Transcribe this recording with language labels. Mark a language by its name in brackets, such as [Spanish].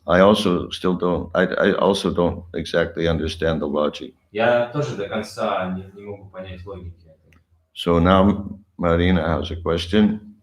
[English] I also don't exactly understand the logic. [Russian] Я тоже до конца не могу понять логики. [English] So now Marina has a question.